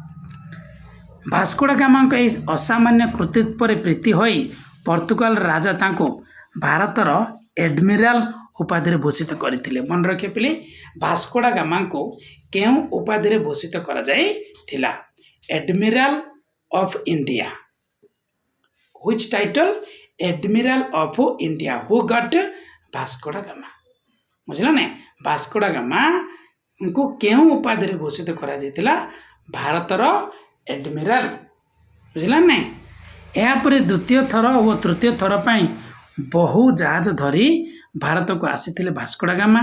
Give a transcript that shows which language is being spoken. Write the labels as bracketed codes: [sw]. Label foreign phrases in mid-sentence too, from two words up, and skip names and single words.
[or] ଭାସ୍କୋ ଡା ଗାମାଙ୍କ ଏହି ଅସାମାନ୍ୟ କୃତିତ୍ୱ ପରେ ପ୍ରୀତି ହୋଇ ପର୍ତ୍ତୁଗାଲ ରାଜା ତାଙ୍କୁ ଭାରତର ଏଡମିରାଲ ଉପାଧିରେ ଭୂଷିତ କରିଥିଲେ। ମନେ ରଖିଥିଲେ ଭାସ୍କୋ ଡା ଗାମାଙ୍କୁ କେଉଁ ଉପାଧିରେ ଭୂଷିତ କରାଯାଇଥିଲା [en] Admiral of India. Which title? Admiral of India. Who got Vasco da Gama? [or] ବୁଝିଲା ନା। ଭାସ୍କୋ ଡା ଗାମାଙ୍କୁ କେଉଁ ଉପାଧିରେ ଭୂଷିତ କରାଯାଇଥିଲା ଭାରତର ଏଡମିରାଲ। ବୁଝିଲା ନା। ଏହାପରେ ଦ୍ୱିତୀୟ ଥର ଓ ତୃତୀୟ ଥର ପାଇଁ ବହୁ ଜାହାଜ ଧରି ଭାରତକୁ ଆସିଥିଲେ ଭାସ୍କୋ ଡା ଗାମା।